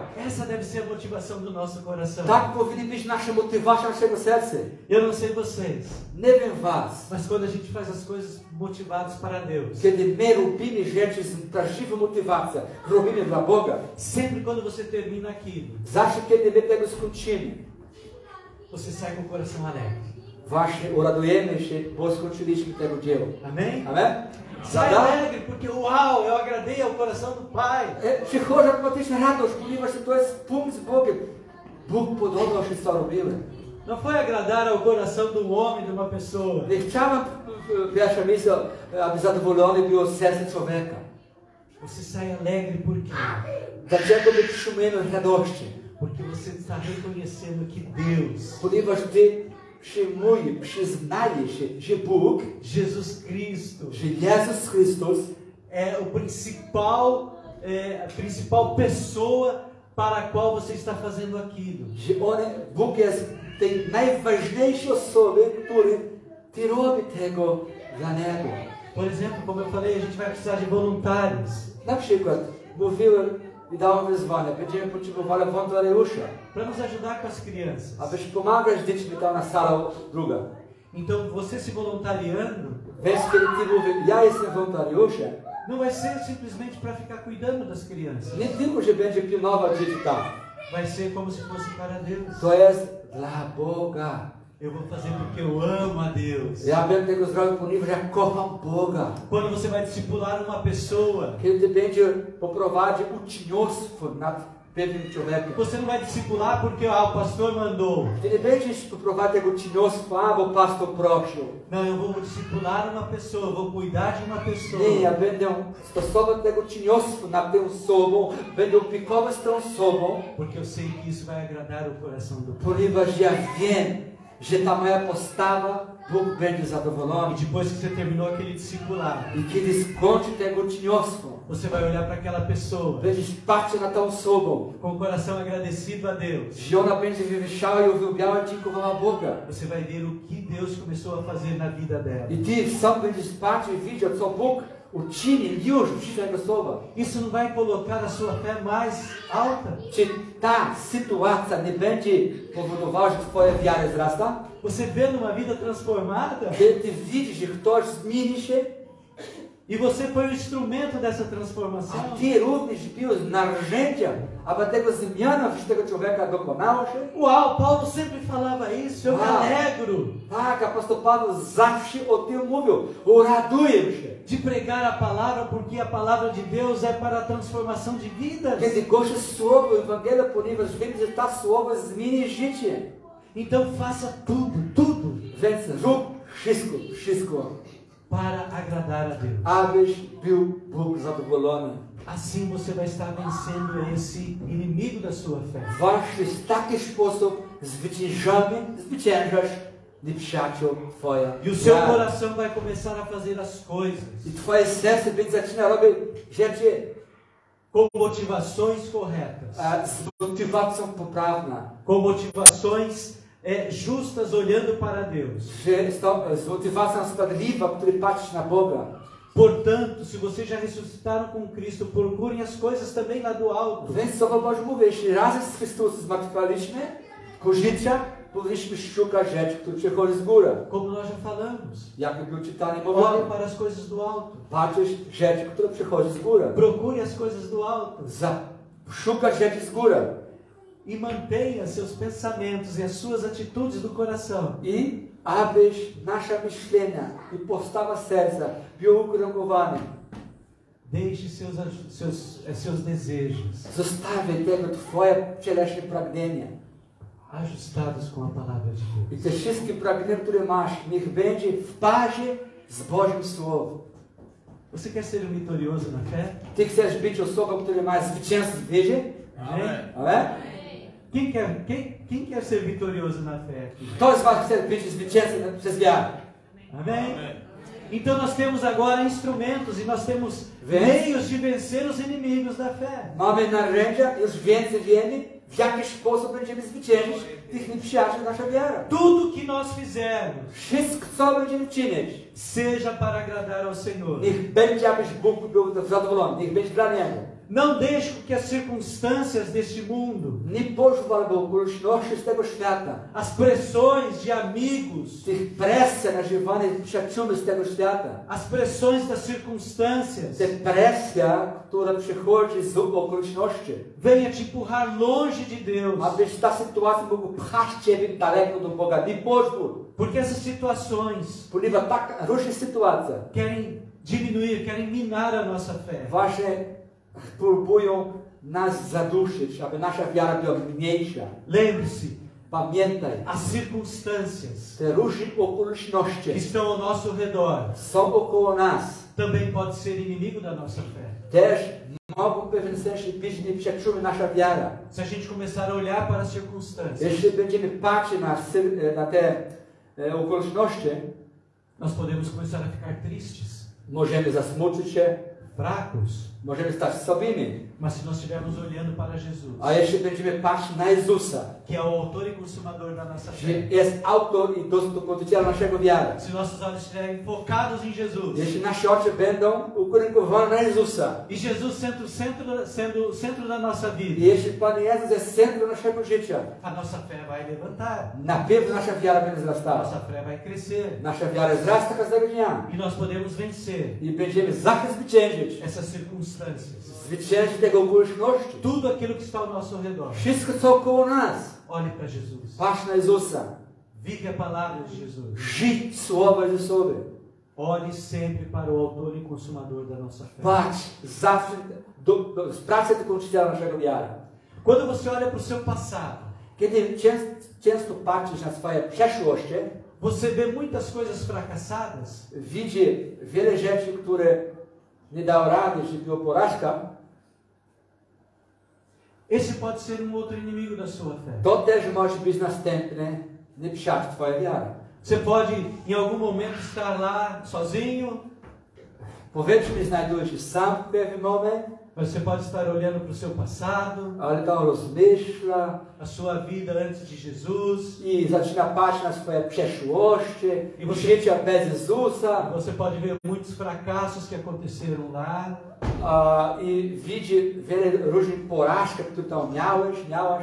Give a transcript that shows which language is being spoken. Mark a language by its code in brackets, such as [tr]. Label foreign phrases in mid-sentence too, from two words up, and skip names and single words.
[pt] Essa deve ser a motivação do nosso coração. [pl] Tak powinna być nasza motywacja naszego serca. [pt] Eu não sei vocês, [pl] Nie wiem was. [pt] mas quando a gente faz as coisas motivadas para Deus, [pl] Kiedy my robimy rzeczy z prawdziwą motywacją, robimy dla Boga, [pt] sempre quando você termina aquilo, [pl] zawsze kiedy my tego skończymy, [pt] você sai com o coração alegre. [pl] właśnie uradujemy się, bo skończyliśmy tego dzieła. [pt] Amém? [pl] Amen? [pt] Sai alegre, porque uau, eu agradei ao coração do Pai. [pl] Przychodzi automatyczna radość, ponieważ to jest punkt z Bogiem. Bóg podobał się, co robiłem. [pt] Não foi agradar ao coração de um homem, de uma pessoa. [pl] Nie chciałem, pierwsze miejsce, aby zadowolony było serce człowieka. [pt] Você sai alegre por quê? [pl] Dlaczego my przyjmujemy radości? [pt] Porque você está reconhecendo que Deus, [pl] Ponieważ ty przyznaje się, że Bóg, [pt] Jesus Cristo, [pl] że Jezus Chrystus [pt] é a principal pessoa para a qual você está fazendo aquilo. [pl] że Bóg jest tej najważniejszej osoby, który ty robi tego dla Niego. [pt] Por exemplo, como eu falei, a gente vai precisar de voluntários. [pl] Na przykład mówiłem i dałem wyzwanie, będziemy potrzebowali wolontariusza, [pt] Para nos ajudar com as crianças. [pl] abyś pomagać dziećmi tam na sala druga. [pt] Então, você se voluntariando, [pl] Więc kiedy ty mówisz, ja jestem wolontariuszem, [pt] não vai ser simplesmente para ficar cuidando das crianças. [pl] nie tylko, że będzie pilnować dzieci tam. [pt] Vai ser como se fosse para Deus. [pl] To jest dla Boga. [pt] Eu vou fazer porque eu amo a Deus. [pl] Ja będę tego zrobił, ponieważ ja kocham Boga. [pt] Quando você vai discipular uma pessoa, [pl] Kiedy będzie poprowadził uczniostwo nad pewnym człowiekiem. [pt] você não vai discipular porque o pastor mandou. [pl] Ty nie będziesz poprowadził tego uczniostwa, bo pastor prosił. [pt] Não, eu vou discipular uma pessoa, eu vou cuidar de uma pessoa. [pl] Nie, ja będę stosować tego uczniostwa nad tą osobą, będę opiekować tą osobą, [pt] Porque eu sei que isso vai agradar o coração do Pai. [pl] ponieważ ja wiem, że ta moja postawa Bóg będzie zadowolony. [pt] E depois que você terminou aquele discipulado, [pl] I kiedy skończy tego uczniostwo, [pt] você vai olhar para aquela pessoa [pl] będziesz patrzył na tą osobą, [pt] com o coração agradecido a Deus. [pl] że ona będzie wywyższała i uwielbiała i dziękowała Boga. [pt] Você vai ver o que Deus começou a fazer na vida dela. [pl] I ty sam będziesz patrzył i widział, co Bóg uczynił już w życiu tego słowa. [pt] Isso não vai colocar a sua fé mais alta? [pl] Czy ta sytuacja nie będzie powodowała, że twoja wiara wzrasta? [pt] Você vê numa vida transformada, [pl] Kiedy ty widzisz, że ktoś zmieni się, [pt] E você foi o instrumento dessa [pl] A [pt] transformação. [pl] ty również był narzędziem, aby tego zmiana w tego człowieka dokonała się. [pt] Uau, Paulo sempre falava isso, eu me [pl] Uau. [pt] alegro [pl] Tak, apostoł Paweł zawsze o tym mówił. Raduję się. [pt] de pregar a palavra, porque a palavra de Deus é para a transformação de vidas. [pl] Kiedy głoszę słowo Ewangelia, ponieważ wiem, że ta słowo zmieni życie. [pt] Então faça tudo [pl] Więc rób wszystko, [pt] para agradar a Deus. [pl] abyś był Bóg zadowolony. [pt] Assim você vai estar vencendo esse inimigo da sua fé. [pl] Właśnie w taki sposób zwyciężasz nieprzyjaciół Twoja. [pt] E o seu [pl] wiara. [pt] coração vai começar a fazer as coisas [pl] I Twoje serce będzie zaczyna robić rzeczy [pt] com motivações corretas, [pl] z motywacją poprawną. [pt] com motivações justas, olhando para Deus. [pl] Że z motywacją sprawiedliwą, który patrzy na Boga. [pt] Portanto, se vocês já ressuscitaram com Cristo, procurem as coisas também lá do alto. [pl] Więc Słowo Boże mówi, jeśli razem z Chrystusem zmartwychwstaliśmy ku życia, powinniśmy szukać rzeczy, które przychodzi z góry. [pt] Como nós já falamos. [pl] Jak był czytany [pt] Olhe [pl] mowa, [pt] para as coisas do alto. [pl] patrzysz rzeczy, które przychodzi z góry. [pt] Procure as coisas do alto. [pl] Szukać rzeczy z góry. [pt] E mantenha seus pensamentos e as suas atitudes do coração [pl] I abyś nasze myślenia i postawa serca były ukręgowane. [pt] Deixe seus desejos [pl] Zostawię tego Twoje cielesne pragnienie. [pt] ajustados com a palavra de Deus. [pl] I te wszystkie pragnienia, które masz, niech będzie w parze z Bożym Słowem. [pt] Você quer ser vitorioso na fé? [pl] Ty chcesz być osobą, która ma zwycięstwo w wierze? [pt] Amém? [pl] Amen? [pt] Quem quer ser vitorioso na fé aqui? [pl] Kto z Was chce być zwycięzcą przez wiarę? [pt] Amém? Então nós temos agora instrumentos e nós temos Vence. meios de vencer os inimigos da fé. [pl] Mamy narzędzia, już więcej wiemy, w jaki sposób będziemy zwyciężyć tych nieprzyjaciół nasza wiara. [pt] Tudo que nós fizermos, [pl] Wszystko, co będziemy czynić, [pt] seja para agradar ao Senhor. [pl] niech będzie, abyś Bóg był zadowolony, niech będzie dla Niego. [pt] Não deixe que as circunstâncias deste mundo, [pl] Nie pozwól, by okoliczności z tego świata, [pt] as pressões de amigos, [pl] tych presji nażywanych przyjaciółmi z tego świata, [pt] as pressões das circunstâncias, [pl] te presja, która przychodzi z okoliczności, [pt] venha te empurrar longe de Deus. [pl] abyś ta sytuacja mogła pchać Ciebie daleko do Boga. Nie pozwól, [pt] Porque essas situações [pl] ponieważ tak różne sytuacje [pt] querem diminuir, querem minar a nossa fé. [pl] właśnie próbują nas zaduszyć, aby nasza wiara była mniejsza. [pt] Lembre-se, [pl] Pamiętaj, [pt] as circunstâncias [pl] te różne [pt] que [pl] okoliczności [pt] estão ao nosso redor [pl] są około nas. [pt] também pode ser inimigo da nossa fé. [pl] Też mogą w pewnym sensie być nieprzyjaciółmi nasza wiara. [pt] Se a gente começar a olhar para as circunstâncias, [pl] Jeśli będziemy patrzeć na te okoliczności, [pt] nós podemos começar a ficar tristes, [pl] możemy zasmucić się, [pt] fracos. [pl] możemy stać słabymi. [pt] Mas se nós estivermos olhando para Jesus, [pl] A jeśli będziemy patrzeć na Jezusa, [pt] que é o autor e consumador da nossa [pl] że [pt] fé, [pl] jest autor i dokończyciel naszego wiary. [pt] se nossos olhos estiverem focados em Jesus, [pl] Jeśli nasze oczy będą ukierunkowane na Jezusa, [pt] e Jesus sendo o centro da nossa [pl] i [pt] vida, [pl] jeśli Pan Jezus jest centrum naszego życia, [pt] a nossa fé vai levantar, [pl] na pewno nasza wiara będzie [pt] a [pl] wzrastała. [pt] nossa fé vai crescer, [pl] Nasza wiara wzrasta każdego dnia [pt] e nós podemos vencer [pl] i będziemy zawsze zwyciężyć. [pt] essas circunstâncias. [pl] Zwyciężyć tego okoliczności. [pt] Tudo aquilo que está ao nosso redor. [pl] Wszystko co około nas. [pt] Olhe para Jesus. [pl] Patrz na Jezusa. [pt] Vive a palavra de Jesus. [pl] Żyj słowa Jezusowe. [pt] Olhe sempre para o autor e consumador da nossa fé. [pl] Patrz zawsze z pracy dokończyciela naszego wiara. [pt] Quando você olha para o seu passado, [pl] Kiedy często patrzysz na swoje przeszłości, [pt] você vê muitas coisas fracassadas. [pl] widzi wiele rzeczy, które nie dało rady, że była porażka. [pt] Esse pode ser outro inimigo da sua fé. [pl] To też może być następny nieprzyjaciel twojej wiary. [pt] Você pode, em algum momento, estar lá sozinho. [pl] Powiedzmy, znajdujesz się sam w pewnym momencie, [pt] Você pode estar olhando para o seu passado, [pl] ale tam rozmyśla [pt] a sua vida antes de Jesus. [pl] i zaczyna patrzeć na swoje przeszłości I i [pt] você- [pl] życia bez Jezusa [pt] Você pode ver muitos fracassos que aconteceram lá. [pl] i widzi wiele różnych porażek, które tam miałaś.